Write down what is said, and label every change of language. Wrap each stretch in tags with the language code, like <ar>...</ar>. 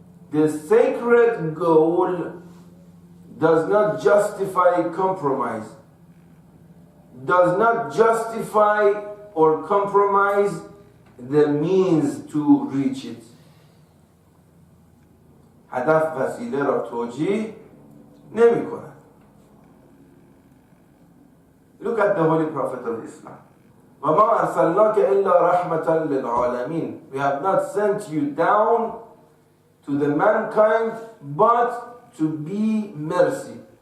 <en>The sacred goal does not justify compromise, does not justify or compromise the means to reach it.</en> <fa>هدف وسیله را توجیه نمی کند.</fa> <en>Look at the Holy Prophet of Islam.</en> <ar>وَمَا أَرْسَلْنَاكَ إِلَّا رَحْمَةً لِلْعَالَمِينَ.</ar> <en>We have not sent you down to the mankind but to be mercy.</en>